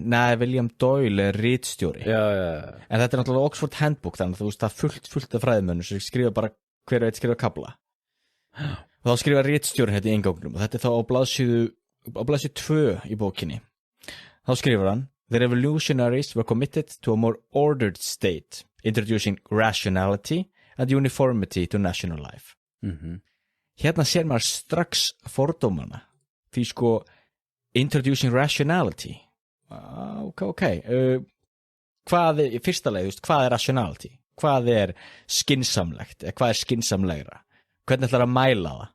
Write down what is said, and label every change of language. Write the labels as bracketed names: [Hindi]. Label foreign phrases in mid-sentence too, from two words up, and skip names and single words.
[Icelandic] Nei, William Doyle er ritstjóri já. En þetta er náttúrulega Oxford Handbook þannig að þú veist það er fullt af fræðimönnum sem skrifa bara hver veit skrifa kabla og þá skrifa ritstjórin hérna í inngangnum og þetta er þá á blaðsíðu 2 í bókinni þá skrifar hann [English] The revolutionaries were committed to a more ordered state introducing rationality and uniformity to national life [Icelandic] Hérna sér maður strax fordómana því sko [English] introducing rationality [Icelandic] ok hvað er, í fyrsta leið, hvað er rationality hvað er skynsamlegt hvað er skynsamlegra hvernig ætlar að mæla það